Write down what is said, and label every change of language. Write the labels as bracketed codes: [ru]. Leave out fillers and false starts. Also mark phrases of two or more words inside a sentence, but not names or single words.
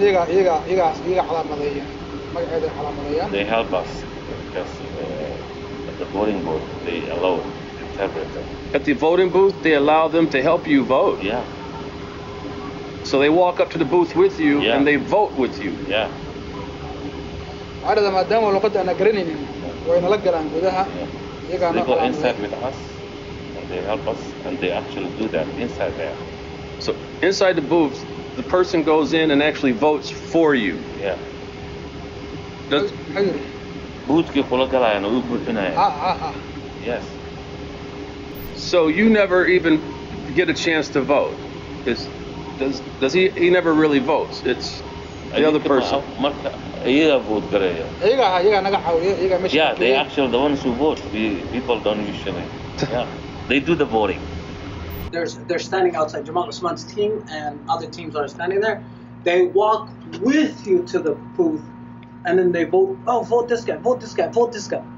[en] They help us because the voting booth, they allow interpreter. At the voting booth, they allow them to help you vote. Yeah. So they walk up to the booth with you Yeah. and they vote with you. Yeah. [so] عادة maadaama luqadda aan garanaynin wayna la galaan gudaha [en] They go inside with us, and they help us, and they actually do that inside there. So inside the booth, the person goes in and actually votes for you. Yeah. Does, [so] Boothki kula galayaan oo u buuxinayaan. [en] Yes. so you never even get a chance to vote. Does he never really votes? It's the other person. [so] Marka iyaga vote gareeya. iyaga naga caawiyo iyaga meesha [en] Yeah, they actually the ones who vote. People don't usually. Yeah. They do the voting. They're standing outside. Jamal Usman's team and other teams are standing there. They walk with you to the booth, and then they vote. Oh, vote this guy. Vote this guy. Vote this guy.